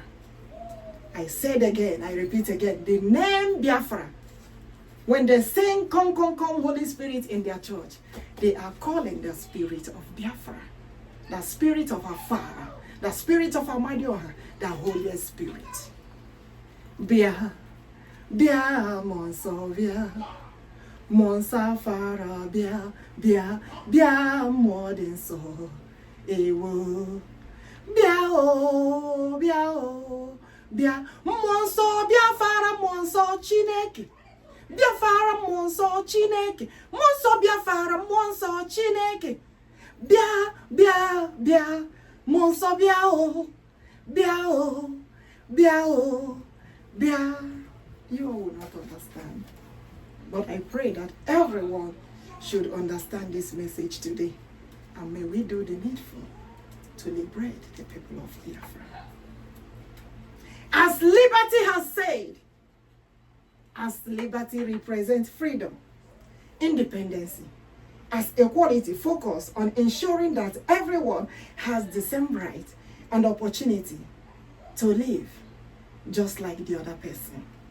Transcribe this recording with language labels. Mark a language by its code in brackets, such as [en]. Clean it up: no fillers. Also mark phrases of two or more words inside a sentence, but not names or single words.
[en] I said again, I repeat again, the name Biafra, when they sing come, come, come, Holy Spirit in their church, they are calling the spirit of Biafra, the spirit of our Father, the spirit of Amadioha, the Holy Spirit. [ig] Bia, Bia, Monso, Bia, Monsa, Fara, Bia, Bia, Bia, more than so, Ewo, Bia, oh, Bia, oh. Bia monso Biafara monso Chineke Biafara monso Chineke monso Biafara monso Chineke Bia Bia Bia monso Bia oh Bia oh Bia oh Bia. [en] You will not understand, but I pray that everyone should understand this message today, and may we do the needful to liberate the people of Biafra. As liberty has said, as liberty represents freedom, independence, as equality focus on ensuring that everyone has the same right and opportunity to live just like the other person.